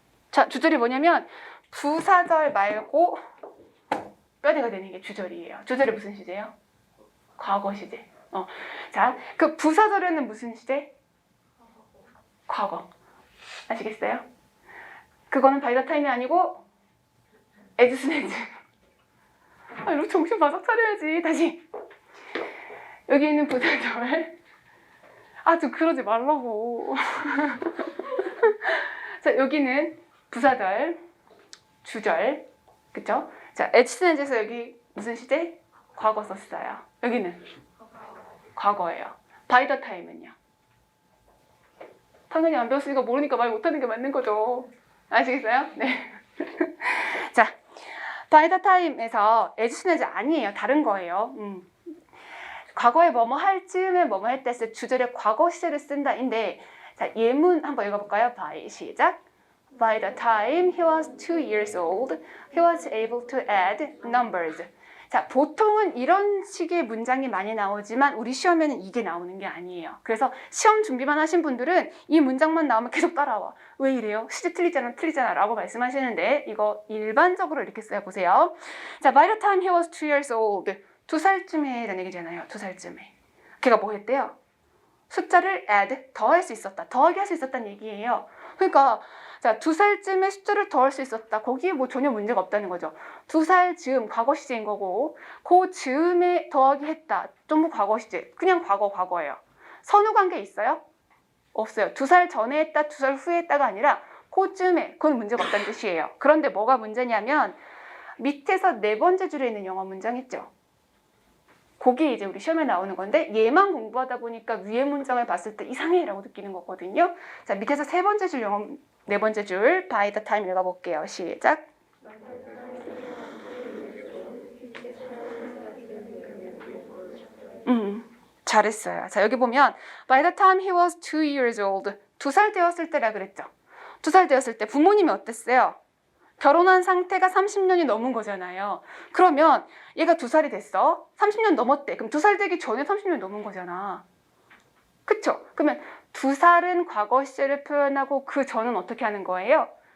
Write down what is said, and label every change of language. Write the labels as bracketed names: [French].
[Korean] 자, 주절이 뭐냐면 부사절 말고 뼈대가 되는 게 주절이에요. 주절이 무슨 시제예요? 과거 시제. 자, 그 부사절에는 무슨 시제? 과거. 아시겠어요? 그거는 by the time이 아니고 as soon as. 이렇게 정신 바짝 차려야지. 다시. 여기 있는 부사절. 좀 그러지 말라고. 자, 여기는 부사절, 주절, 그쵸? 자, as soon as에서 여기 무슨 시제? 과거 썼어요. 여기는 과거예요. by the time은요? 당연히 안 배웠으니까 모르니까 말 못하는 게 맞는 거죠. 아시겠어요? 네. 자, by the time에서 as soon as 아니에요. 다른 거예요. 과거에 뭐뭐 할 즈음에 뭐뭐 할 때 쓸 주절에 과거 시제를 쓴다인데, 자, 예문 한번 읽어볼까요? by 시작. [English] By the time he was 2 years old, he was able to add numbers. [Korean] 자, 보통은 이런 식의 문장이 많이 나오지만 우리 시험에는 이게 나오는 게 아니에요. 그래서 시험 준비만 하신 분들은 이 문장만 나오면 계속 따라와. 왜 이래요? 시제 틀리잖아 라고 말씀하시는데 이거 일반적으로 이렇게 써보세요. [English] 자, by the time he was 2 years old. [Korean] 2살쯤에 라는 얘기잖아요. 2살쯤에. 걔가 뭐 했대요? 숫자를 add, 더할 수 있었다. 더하기 할 수 있었다는 얘기예요. 그러니까 자, 2살쯤에 숫자를 더할 수 있었다. 거기에 뭐 전혀 문제가 없다는 거죠. 2살 즈음, 과거 시제인 거고 그 즈음에 더하기 했다. 전부 과거 시제. 그냥 과거예요. 선후 관계 있어요? 없어요. 2살 전에 했다, 2살 후에 했다가 아니라 그 즈음에. 그건 문제가 없다는 뜻이에요. 그런데 뭐가 문제냐면 밑에서 네 번째 줄에 있는 영어 문장 있죠. 그게 이제 우리 시험에 나오는 건데 얘만 공부하다 보니까 위에 문장을 봤을 때 이상해 라고 느끼는 거거든요. 자, 밑에서 세 번째 줄 영어 네 번째 줄 by the time 읽어볼게요. 시작. 잘했어요. 자, 여기 보면 [English] by the time he was 2 years old. [Korean] 2살 되었을 때라 그랬죠. 2살 되었을 때 부모님이 어땠어요? 결혼한 상태가 30년이 넘은 거잖아요. 그러면 얘가 2살이 됐어. 30년 넘었대. 그럼 2살 되기 전에 30년 넘은 거잖아. 그쵸? 그러면 2살은 과거 시제를 표현하고 그 전은 어떻게 하는 거예요?